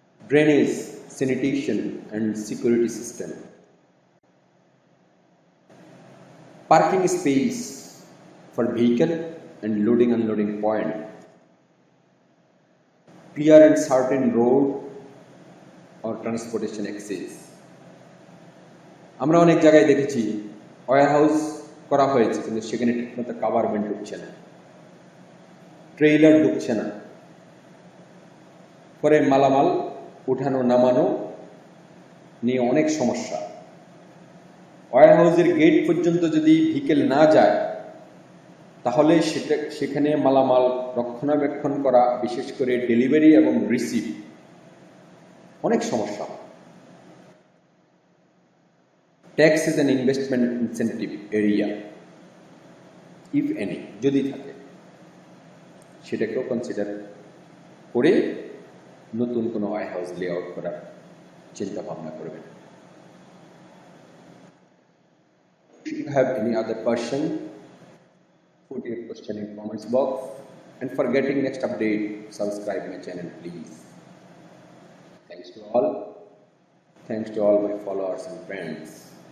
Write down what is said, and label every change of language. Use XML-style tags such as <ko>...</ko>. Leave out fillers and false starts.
<en>Drainage, sanitation and security system. Parking space for vehicle and loading unloading point. Clear and certain road or transportation access.</en> <bn>আমরা অনেক জায়গায় দেখেছি warehouse করা হয়েছে কিন্তু সেখানে ঠিকমতো কাভারমেন্ট ঢুকছে না, ট্রেইলার ঢুকছে না, পরে মালামাল উঠানো নামানো নিয়ে অনেক সমস্যা। ওয়্যারহাউসের গেট পর্যন্ত যদি ভেহিকেল না যায় তাহলে সেখানে মালামাল রক্ষণাবেক্ষণ করা, বিশেষ করে ডেলিভারি এবং রিসিভ, অনেক সমস্যা।</bn> <en>tax is an investment incentive area, if any,</en> <bn>যদি থাকে সেটাকেও কনসিডার করে নতুন কোনো ওয়্যারহাউস লেআউট করার চিন্তা ভাবনা করবেন।</bn> <en>If you have any other question, put your question in comments box, and for getting next update, subscribe my channel please. Thanks to all my followers and friends.</en>